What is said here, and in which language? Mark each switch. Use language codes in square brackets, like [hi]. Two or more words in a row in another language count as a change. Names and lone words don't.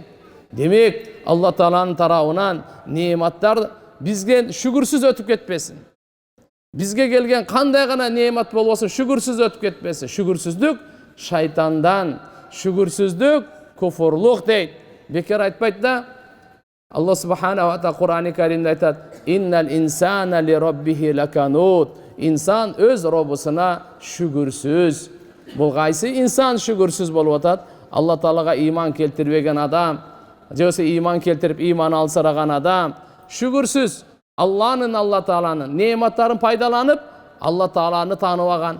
[ky] Демек Алла Тааланын тарабынан неематтар бизге шүгүрсүз өтүп кетпесин. Бизге келген кандай гана неемат болбосун, шүгүрсүз өтүп кетпесин. Шүгүрсүздүк шайтандан, шүгүрсүздүк куфурлук дейт. Бекер айтпайт да. [ar] الله سبحانه وتعالى [ky] Кур'ани Каримде айтат: [ar] "إن الإنسان لربه لكنود." [ky] Инсан өз робусуна шүгүрсүз. Бул кайсы инсан шүгүрсүз болуп атат? Алла Таалага иман келтирбеген адам, же болбосо иман келтирип иман алсыраган адам, шүгүрсүз. Алла Тааланын неематтарын пайдаланып, Алла Тааланы тааныбаган.